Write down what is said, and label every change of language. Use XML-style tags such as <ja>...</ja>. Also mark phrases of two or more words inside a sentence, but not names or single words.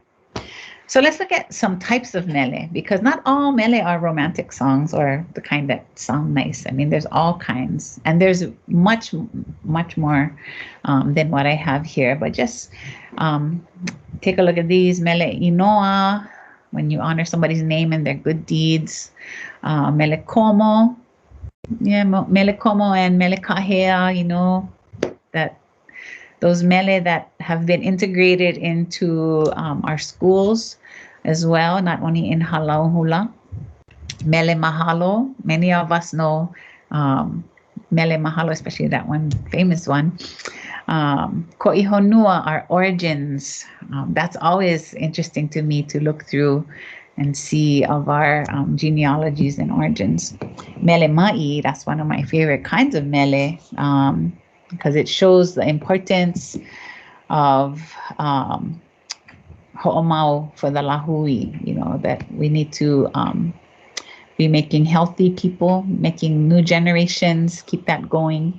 <en>So let's look at some types of mele, because not all mele are romantic songs or the kind that sound nice. I mean, there's all kinds, and there's much more than what I have here. But just take a look at these.</en> <haw>Mele inoa,</haw> <en>when you honor somebody's name and their good deeds.</en> <haw>Mele komo,</haw> <en>yeah,</en> <haw>mele komo</haw> <en>and</en> <haw>mele kahea,</haw> <en>you know, that those mele that have been integrated into our schools as well, not only in</en> <haw>halau hula. Mele mahalo,</haw> <en>many of us know</en> <haw>mele mahalo,</haw> <en>especially that one famous one. Ko'ihonua, our origins. That's always interesting to me to look through and see of our genealogies and origins.</en> <haw>Mele ma'i,</haw> <en>that's one of my favorite kinds of mele, because it shows the importance of ho'omau for the lahui, you know, that we need to be making healthy people, making new generations, keep that going.</en>